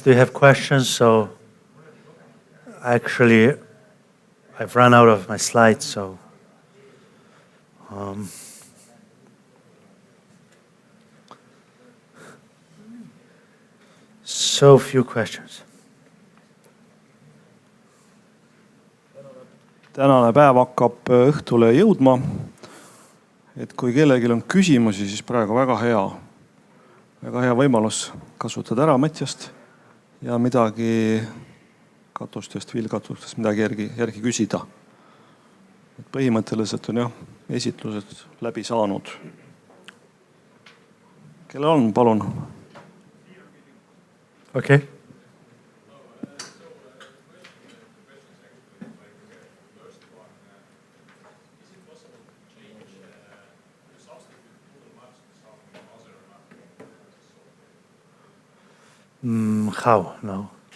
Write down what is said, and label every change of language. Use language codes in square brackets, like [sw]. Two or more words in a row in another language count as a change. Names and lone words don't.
[en] Do you have questions? So, actually, I've run out of my slides, so. So few questions. [et] tänane päev hakkab õhtule jõudma. Et kui kellelgi on küsimusi, siis praegu väga hea võimalus kasutada ära Matjast ja midagi katustest, vilkatustest midagi järgi küsida. Et põhimõtteliselt on esitlused läbi saanud. Kellel on, palun? [en] Okay. How? No.